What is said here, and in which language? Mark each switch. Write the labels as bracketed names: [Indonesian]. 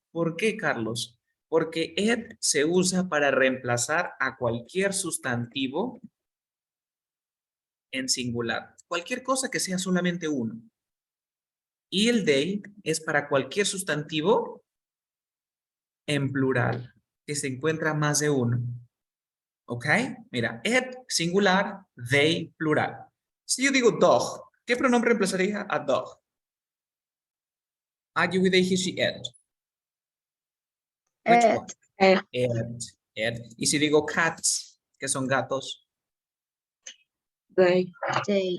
[Spanish] ¿Por qué, Carlos? Porque it se usa para reemplazar a cualquier sustantivo en singular. Cualquier cosa que sea solamente uno. Y el they es para cualquier sustantivo en plural, que se encuentra más de uno. ¿Ok? Mira, it singular, they plural. Si yo digo dog, ¿qué pronombre reemplazaría a dog? [English] I, you, they, he, she, it. Which It. one? It. [Spanish] It. Y si digo cats, que son gatos, [English] They. They.